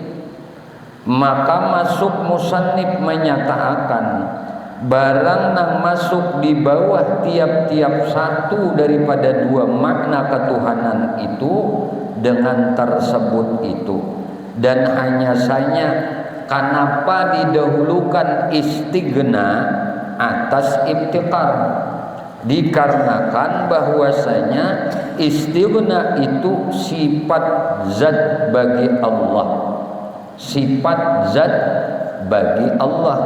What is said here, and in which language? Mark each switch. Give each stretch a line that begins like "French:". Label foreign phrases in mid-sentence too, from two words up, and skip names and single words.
Banjar: Maka masuk musannif menyatakan barang nang masuk di bawah tiap-tiap satu daripada dua makna ketuhanan itu dengan tersebut itu.
Indonesian: Dan hanya saja kenapa didahulukan istighna atas iftikar, dikarenakan bahwasanya istighna itu sifat zat bagi Allah, sifat zat bagi Allah.